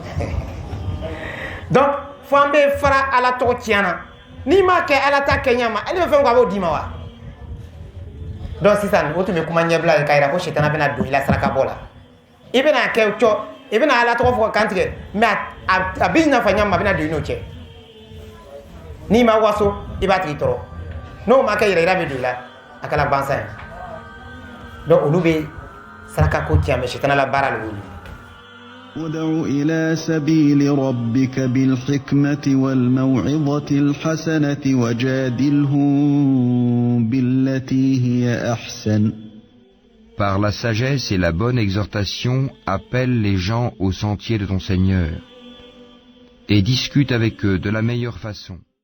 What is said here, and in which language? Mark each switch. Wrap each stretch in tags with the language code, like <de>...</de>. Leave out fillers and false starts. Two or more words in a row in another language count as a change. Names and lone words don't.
<bm>donc fo an bɛ fara ala tɔgɔ tiɲɛna n'i ma kɛ ala ta kɛ ɲɛ ma ale bɛ fɛn ko a b'o d'i ma wa donc sisan o tun bɛ kuma ɲɛbila ye k'a jira ko sitana bɛna don I la saraka bɔ la I bɛna kɛ cɔ I bɛna ala tɔgɔ fɔ ka kan tigɛ mais a bɛ nafa ɲɛ ma a bɛna don I n'o cɛ n'i ma waso I b'a tigi tɔɔrɔ n'o ma kɛ yɛrɛ yira bɛ don I la a kɛra bansan ye donc olu bɛ saraka ko tiɲɛ mais sitana la baara de y'olu</bm> <ar>ادع إلى سبيل ربك بالحكمة والموعظة الحسنة وجادلهم بالتي هي أحسن.</ar> <fr>Par la sagesse et la bonne exhortation, appelle les gens au sentier de ton Seigneur et discute avec eux de la meilleure façon.</fr>